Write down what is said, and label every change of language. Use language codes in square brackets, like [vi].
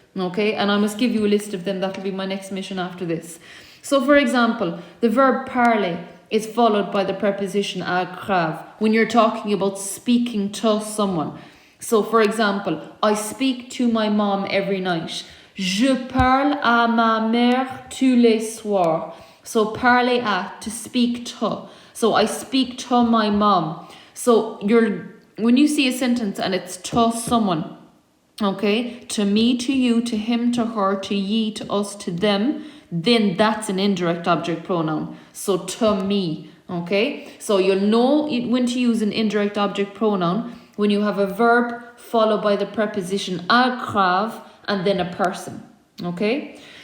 [en] Okay, and I must give you a list of them. That'll be my next mission after this. So, for example, the verb parler is followed by the preposition à grave when you're talking about speaking to someone. So, for example, I speak to my mom every night. [fr] Je parle à ma mère tous les soirs. [en] So parler à, to speak to. So I speak to my mom. So when you see a sentence and it's to someone, okay, to me, to you, to him, to her, to ye, to us, to them, then that's an indirect object pronoun. So to me, okay? So you'll know when to use an indirect object pronoun when you have a verb followed by the preposition grave and then a person, okay?